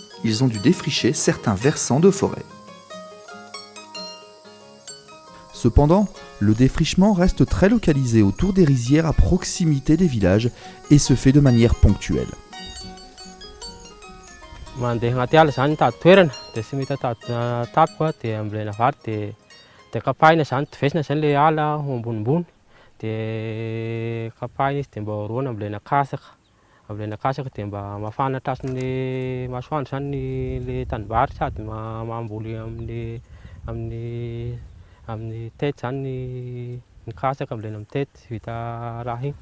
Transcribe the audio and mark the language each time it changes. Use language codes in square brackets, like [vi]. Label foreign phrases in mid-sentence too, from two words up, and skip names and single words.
[fr] ils ont dû défricher certains versants de forêt. Cependant, le défrichement reste très localisé autour des rizières à proximité des villages et se fait de manière ponctuelle. [mg] Mandeha agnaty ala zany mitady toerana dia tsy mety tapoko dia ambolena vary dia kapahina zany, tivesina zany ilay ala ambonimbony dia kapahina izy dia mba horoana ambolena kasaka dia mba mafana tratrin'ilay masoandro zany ilay tanimbary sady mamboly amin'ny tety zany ny kasaka ambolena amin'ny tety vita raha igny.